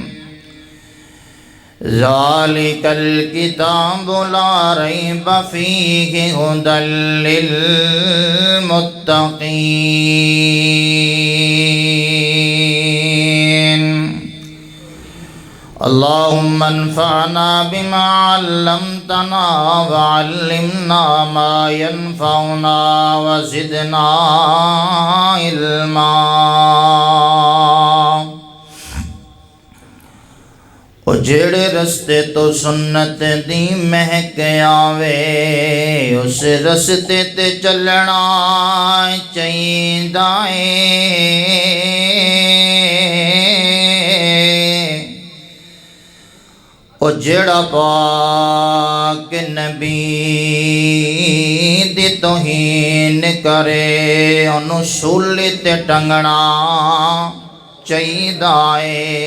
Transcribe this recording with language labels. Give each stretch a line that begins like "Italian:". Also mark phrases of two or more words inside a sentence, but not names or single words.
Arabic: ذالک الکتاب لا ریب فیہ ھدی للمتقین۔ اللهم انفعنا بما علمتنا وعلمنا ما ينفعنا وزدنا علما۔
Punjabi: او جڑے رستے تو سنت دی مہک آوے، اس رستے تے چلنا چاہیدا اے، او جڑا پاک نبی دی توہین کرے، انہوں سولی تے ٹنگنا چاہیدا اے،